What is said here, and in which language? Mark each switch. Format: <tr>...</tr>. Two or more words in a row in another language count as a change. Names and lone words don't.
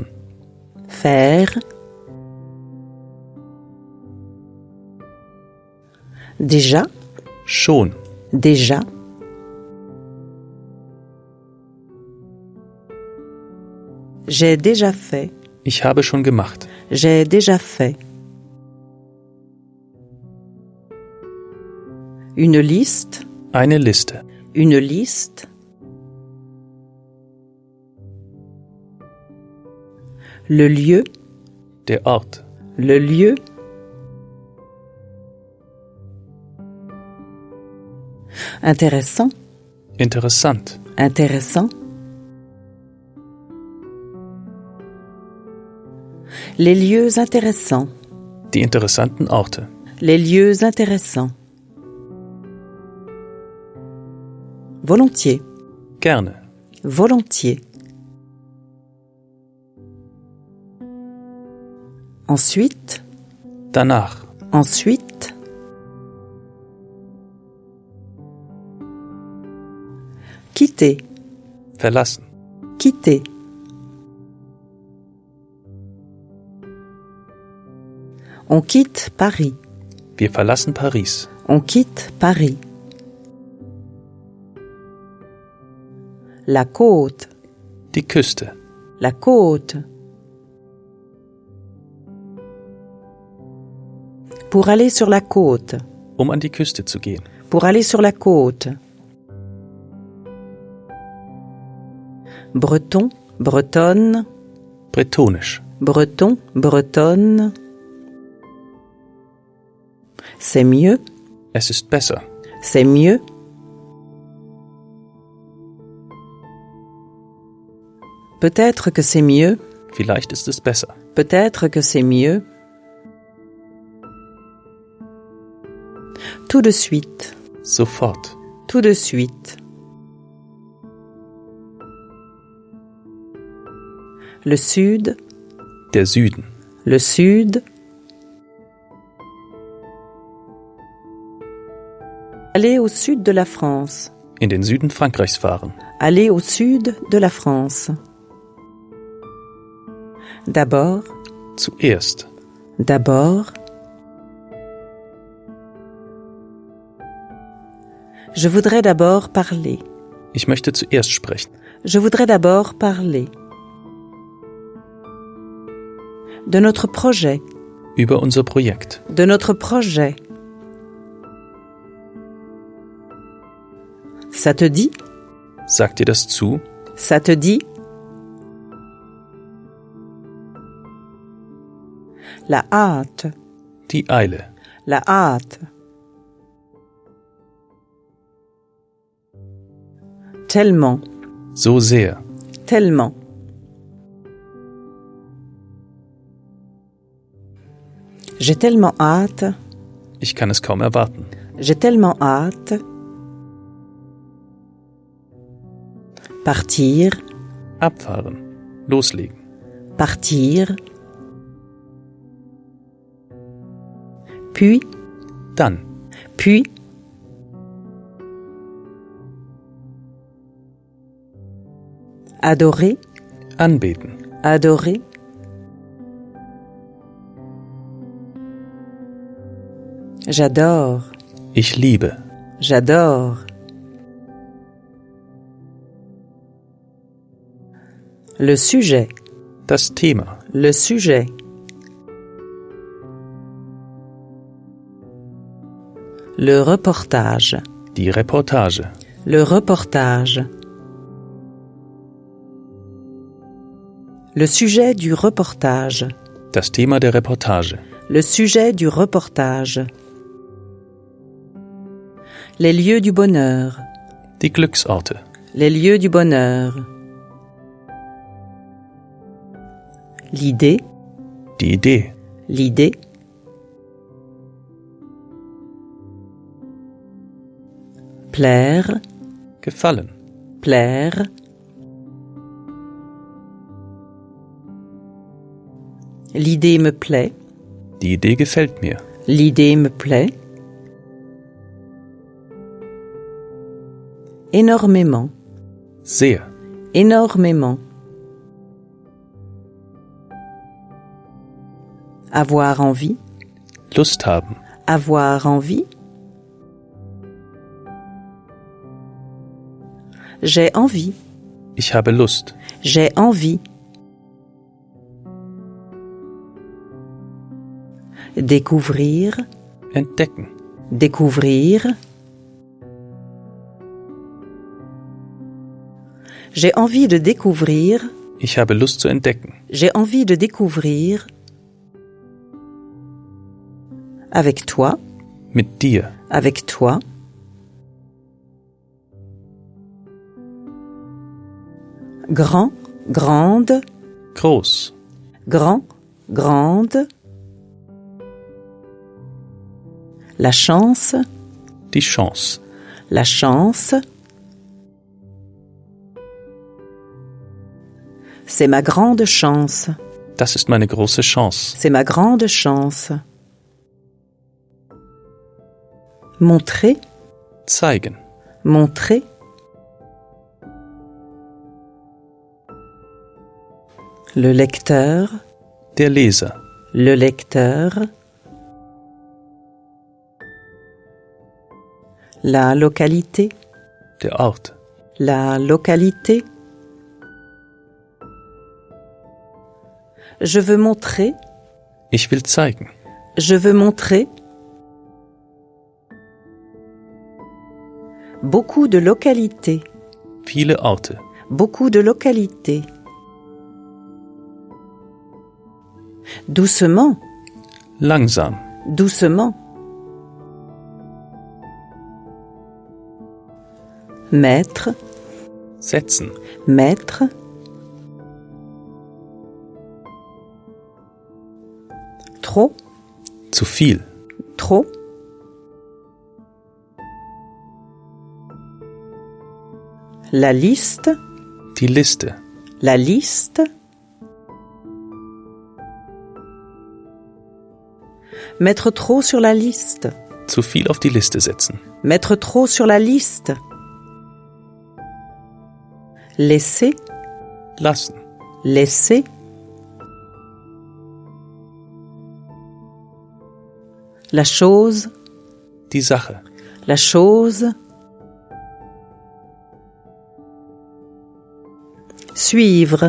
<fr>Faire. Déjà.</fr> <de>Schon.</de> <fr>Déjà. J'ai déjà fait.</fr> <de>Ich habe schon gemacht.</de> <fr>J'ai déjà fait. Une liste.</fr> <de>Eine Liste.</de> <fr>Une liste. Le lieu.</fr> <de>Der Ort.</de> <fr>Le lieu. Intéressant.</fr> <de>Interessant.</de> <fr>Intéressant. Les lieux intéressants.</fr> <de>Die interessanten Orte.</de> <fr>Les lieux intéressants. Volontiers.</fr> <de>Gerne.</de> <fr>Volontiers. Ensuite.</fr> <de>Danach.</de> <fr>Ensuite. Quitter.</fr> <de>Verlassen.</de> <fr>Quitter. On quitte Paris.</fr> <de>Wir verlassen Paris.</de> <fr>On quitte Paris. La côte.</fr> <de>Die Küste.</de> <fr>La côte. Pour aller sur la côte.</fr> <de>Um an die Küste zu gehen.</de> <fr>Pour aller sur la côte. Breton, bretonne.</fr> <de>Bretonisch.</de> <fr>Breton, bretonne. C'est mieux.</fr> <de>Es ist besser.</de> <fr>C'est mieux. Peut-être que c'est mieux.</fr> <de>Vielleicht ist es besser.</de> <fr>Peut-être que c'est mieux. Tout de suite.</fr> <de>Sofort.</de> <fr>Tout de suite. Le sud.</fr> <de>Der Süden.</de> <fr>Le sud. Aller au sud de la France.</fr> <de>In den Süden Frankreichs fahren.</de> <fr>Aller au sud de la France. D'abord.</fr> <de>Zuerst.</de> <fr>D'abord. Je voudrais d'abord parler.</fr> <de>Ich möchte zuerst sprechen.</de> <fr>Je voudrais d'abord parler. De notre projet.</fr> <de>Über unser Projekt.</de> <fr>De notre projet. Ça te dit?</fr> <de>Sagt dir das zu?</de> <fr>Ça te dit? La hâte.</fr> <de>Die Eile.</de> <fr>La hâte. Tellement.</fr> <de>So sehr.</de> <fr>Tellement. J'ai tellement hâte.</fr> <de>Ich kann es kaum erwarten.</de> <fr>J'ai tellement hâte. Partir.</fr> <de>Abfahren. Loslegen.</de> <fr>Partir. Puis.</fr> <de>Dann.</de> <fr>Puis. Adorer.</fr> <de>Anbeten.</de> <fr>Adorer. J'adore.</fr> <de>Ich liebe.</de> <fr>J'adore. Le sujet.</fr> <de>Das Thema.</de> <fr>Le sujet. Le reportage.</fr> <de>Die Reportage.</de> <fr>Le reportage. Le sujet du reportage.</fr> <de>Das Thema der Reportage.</de> <fr>Le sujet du reportage. Les lieux du bonheur.</fr> <de>Die Glücksorte.</de> <fr>Les lieux du bonheur. L'idée.</fr> <de>Die Idee.</de> <fr>L'idée. Plaire.</fr> <de>Gefallen.</de> <fr>Plaire. L'idée me plaît.</fr> <de>Die Idee gefällt mir.</de> <fr>L'idée me plaît. Énormément.</fr> <de>Sehr.</de> <fr>Énormément. Avoir envie.</fr> <de>Lust haben.</de> <fr>Avoir envie. J'ai envie.</fr> <de>Ich habe Lust.</de> <fr>J'ai envie. Découvrir.</fr> <de>Entdecken.</de> <fr>Découvrir. J'ai envie de découvrir.</fr> <de>Ich habe Lust zu entdecken.</de> <fr>J'ai envie de découvrir. Avec toi.</fr> <de>Mit dir.</de> <fr>Avec toi. Grand, grande.</fr> <de>Groß.</de> <fr>Grand, grande. La chance.</fr> <de>Die Chance.</de> <fr>La chance. C'est ma grande chance.</fr> <de>Das ist meine große Chance.</de> <fr>C'est ma grande chance. Montrer.</fr> <de>Zeigen.</de> <fr>Montrer. Le lecteur.</fr> <de>Der Leser.</de> <fr>Le lecteur. La localité.</fr> <de>Der Ort.</de> <fr>La localité. Je veux montrer.</fr> <de>Ich will zeigen.</de> <fr>Je veux montrer. Beaucoup de localités.</fr> <de>Viele Orte.</de> <fr>Beaucoup de localités. Doucement.</fr> <de>Langsam.</de> <fr>Doucement. Mettre.</fr> <de>Setzen.</de> <fr>Mettre. Trop.</fr> <de>Zu viel.</de> <fr>Trop. La liste.</fr> <de>Die Liste.</de> <fr>La liste. Mettre trop sur la liste.</fr> <de>Zu viel auf die Liste setzen.</de> <fr>Mettre trop sur la liste. Laisser.</fr> <de>Lassen.</de> <fr>Laisser. La chose.</fr> <de>Die Sache.</de> <fr>La chose. Suivre.</fr>